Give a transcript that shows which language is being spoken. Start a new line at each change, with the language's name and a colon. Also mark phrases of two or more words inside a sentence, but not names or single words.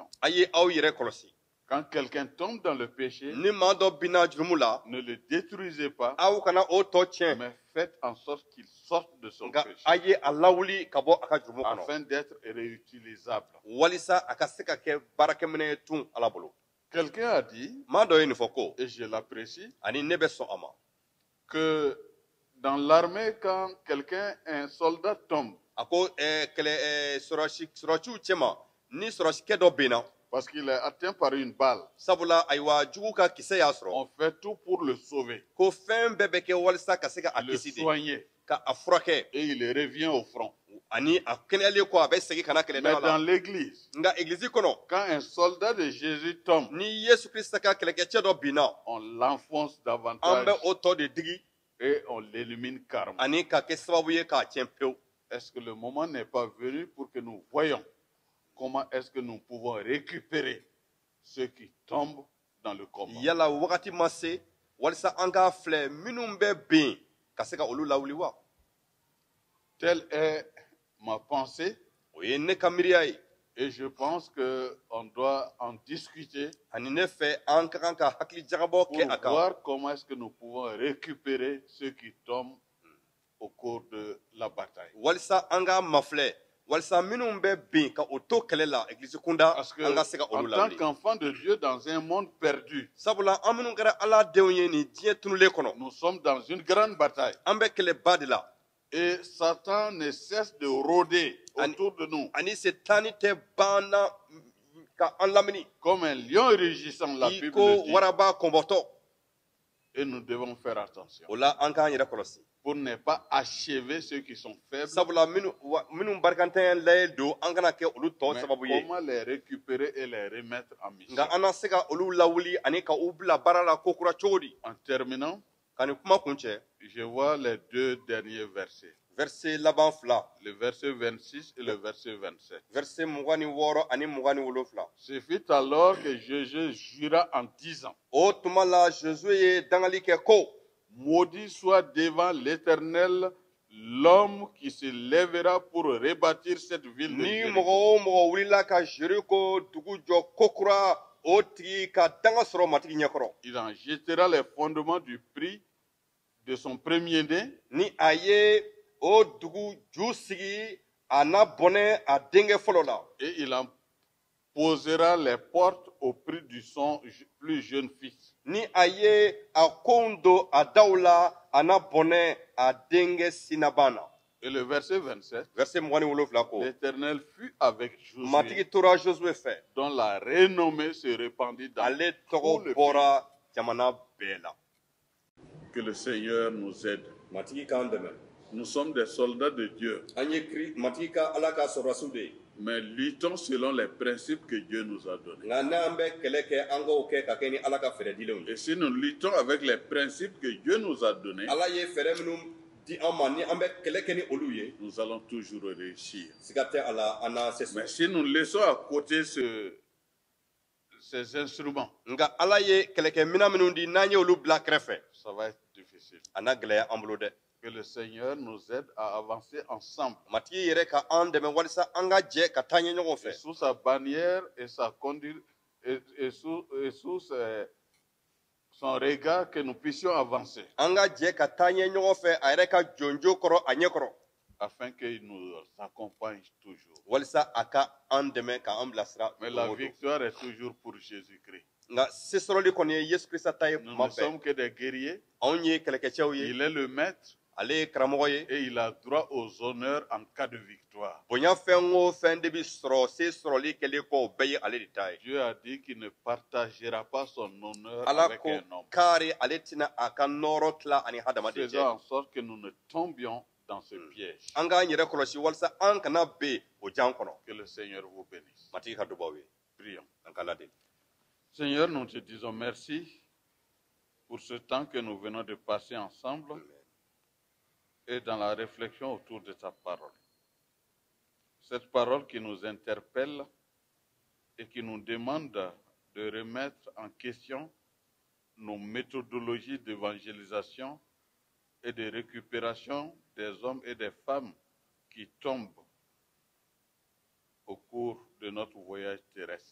Bambara: a ye aw yɛrɛ kɔlɔsi
French: Quand quelqu'un tombe dans le péché,
Bambara: ni maa dɔ binna jurumu la
French: ne le détruisez pas,
Bambara: aw kana o tɔ tiɲɛ
French: mais faites en sorte qu'il sorte de son
Bambara: nka
French: péché,
Bambara: a ye a lawuli ka bɔ a ka jurumu kɔnɔ
French: afin d'être réutilisable.
Bambara: walisa a ka se ka kɛ baarakɛminɛ ye tun ala bolo
French: Quelqu'un a dit,
Bambara: maa dɔ ye nin fɔ ko
French: et je l'apprécie,
Bambara: ani ne bɛ sɔn a ma
French: que dans l'armée, quand quelqu'un, un soldat tombe,
Bambara: a ko sɔrɔsiw cɛma ni sɔrɔsikɛ dɔ benna
French: parce qu'il est atteint par une balle,
Bambara: sabula ayiwa jugu ka kisɛ y'a sɔrɔ
French: on fait tout pour le sauver,
Bambara: ko fɛn bɛɛ bɛ kɛ walisa ka se ka a
French: le
Bambara: kisi de
French: soigner,
Bambara: ka a furakɛ
French: et il revient au front.
Bambara: ani a kɛnɛyalen kɔ a bɛ segin ka na
French: Mais
Bambara: kɛlɛdaga
French: dans la l'église,
Bambara: nka egilizi kɔnɔ
French: quand un soldat de Jésus tombe,
Bambara: ni yesu krista ka kɛlɛkɛcɛ dɔ binna
French: on l'enfonce
Bambara: an
French: davantage
Bambara: bɛ o tɔ de digi
French: et on l'élimine carrément.
Bambara: ani ka kɛ sababu ye k'a tiɲɛ pewu
French: Est-ce que le moment n'est pas venu pour que nous voyions comment est-ce que nous pouvons récupérer ceux qui tombent dans le combat?
Bambara: yala wagati ma se walisa an k'a filɛ minnu bɛ ben ka se ka olu lawuli wa
French: Telle est ma pensée
Bambara: o ye ne ka miiriya ye
French: et je pense qu'on doit en discuter
Bambara: ani ne fɛ an ka kan ka hakili jagabɔ
French: pour
Bambara: kɛ a kan
French: voir comment est-ce que nous pouvons récupérer ceux qui tombent au cours de la bataille.
Bambara: walisa an ka mafilɛ walisa minnu bɛ ben ka o to kɛlɛ la egilizi kunda
French: Parce que
Bambara: an ka se ka
French: en
Bambara: olu
French: tant
Bambara: lawuli
French: qu'enfants de Dieu dans un monde perdu,
Bambara: sabula an minnu kɛra ala denw ye nin diɲɛ tunulen kɔnɔ
French: nous sommes dans une grande bataille.
Bambara: an bɛ kɛlɛba de la
French: Et Satan ne cesse de rôder autour de nous
Bambara: ani setani tɛ banna ka an lamini
French: comme un lion rugissant, la
Bambara: i
French: Bible
Bambara: ko
French: le dit.
Bambara: waraba kɔnbɔtɔ
French: Et nous devons faire attention
Bambara: o la an k'an yɛrɛ kɔlɔsi
French: pour ne pas achever ceux qui sont faibles,
Bambara: sabula minnu barikantanya layɛ don an kana kɛ olu tɔ
French: mais
Bambara: sababu ye
French: comment les récupérer et les remettre en mission.
Bambara: nka an na se ka olu lawuli ani ka u bila baara la ko kura cogo di
French: En terminant,
Bambara: ka nin kuma kun cɛ
French: je vois les deux derniers versets,
Bambara: verset laban fila
French: le verset 26 et le verset 27.
Bambara: verset 26 ani 27
French: Ce fut alors que Jésus jura en disant,
Bambara: o tuma la josué ye dangali kɛ ko
French: maudit soit devant l'Éternel l'homme qui se lèvera pour rebâtir cette ville de
Bambara: ni
French: Jéricho.
Bambara: mɔgɔ o mɔgɔ wulila ka jeriko dugu jɔ ko kura o tigi ka danga sɔrɔ matigi ɲɛkɔrɔ.
French: Il en jettera les fondements du prix de son premier-né.
Bambara: Ni a ye o dugu ju sigi a n'a bɔnɛ a denkɛ fɔlɔ la.
French: Et il en posera les portes au prix de son plus jeune fils.
Bambara: Ni a ye a konw don a daw la a n'a bɔnɛ a denkɛ sinaban na.
French: Et le verset 27,
Bambara: Verset 27 ko.
French: l'Éternel fut avec Josué,
Bambara: Matigi tora Josué fɛ.
French: dont la renommée se répandit dans
Bambara: Ale
French: tout
Bambara: tɔgɔ
French: le
Bambara: bɔra jamana bɛɛ la.
French: pays. Que le Seigneur nous aide.
Bambara: Matigi k'an dɛmɛ.
French: Nous sommes des soldats de Dieu,
Bambara: An ye matigi ka ala ka sɔrɔdasiw de ye.
French: mais luttons selon les principes que Dieu nous a donnés.
Bambara: Nka n'an bɛ kɛlɛ kɛ an k'o kɛ ka kɛ ni ala ka fɛɛrɛdilenw ye.
French: Et si nous luttons avec les principes que Dieu nous a donnés,
Bambara: Ala ye fɛɛrɛ minnu di an ma ni an bɛ kɛlɛ kɛ ni olu ye.
French: nous allons toujours réussir.
Bambara: Siga tɛ a la an n'an se
French: Mais
Bambara: sɔrɔ.
French: si nous laissons à côté ces instruments,
Bambara: Nka ala ye kɛlɛkɛminɛn minnu di n'an ye olu bila kɛrɛfɛ.
French: ça va être difficile.
Bambara: A na gɛlɛya an bolo dɛ.
French: Que le Seigneur nous aide à avancer ensemble.
Bambara: Matigi yɛrɛ ka an dɛmɛ walisa an ka jɛ ka taa ɲɛ ɲɔgɔn
French: Et
Bambara: fɛ.
French: sous sa bannière et sa conduite et sous son regard, que nous puissions avancer
Bambara: An ka jɛ ka taa ɲɛ ɲɔgɔn fɛ a yɛrɛ ka jonjo kɔrɔ a ɲɛ kɔrɔ.
French: afin qu'il nous accompagne toujours.
Bambara: Walisa a ka an dɛmɛ ka an bilasira.
French: Mais la victoire est toujours pour Jésus-Christ.
Bambara: Nka se sɔrɔli kɔni ye Yesu Kirista ta ye
French: Nous
Bambara: kuma
French: ne sommes
Bambara: bɛɛ.
French: que des guerriers.
Bambara: Anw ye kɛlɛkɛcɛw ye.
French: Il est le maître
Bambara: Ale ye karamɔgɔ ye.
French: et il a droit aux honneurs en cas de victoire.
Bambara: Bonya fɛn o fɛn de bi sɔrɔ se sɔrɔli kɛlen kɔ o bɛɛ ye ale de ta ye.
French: Dieu a dit qu'il ne partagera pas son honneur
Bambara: Ala
French: avec
Bambara: ko
French: un homme.
Bambara: k'ale ale tɛna a ka nɔɔrɔ tila ani hadamaden
French: Faisons
Bambara: cɛ.
French: en sorte que nous ne tombions dans ce piège.
Bambara: An k'an yɛrɛ kɔlɔsi walisa an kana ben o jan kɔnɔ.
French: Que le Seigneur vous bénisse.
Bambara: Matigi ka dubaw ye.
French: Prions.
Bambara: An ka ladeli.
French: Seigneur, nous te disons merci pour ce temps que nous venons de passer ensemble Amen. et dans la réflexion autour de ta parole. Cette parole qui nous interpelle et qui nous demande de remettre en question nos méthodologies d'évangélisation et de récupération des hommes et des femmes qui tombent au cours de notre voyage terrestre.